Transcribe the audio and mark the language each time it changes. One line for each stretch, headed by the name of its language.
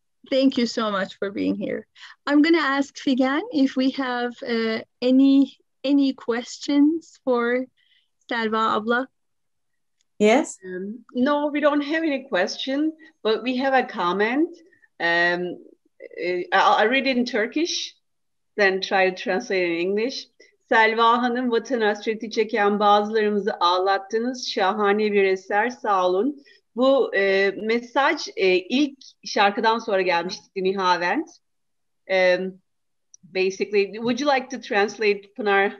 English: Thank you so much for being here. I'm going to ask Figen if we have any questions for Selva abla. Yes. No, we don't have any question, but we have a comment. I'll read it in Turkish, then try to translate it in English.
Turkish: Selva Hanım, vatan hasreti çeken bazılarımızı ağlattınız. Şahane bir eser, sağ olun. Bu mesaj ilk şarkıdan sonra gelmişti, Nihavent.
English: Basically, would you like to translate, Pınar?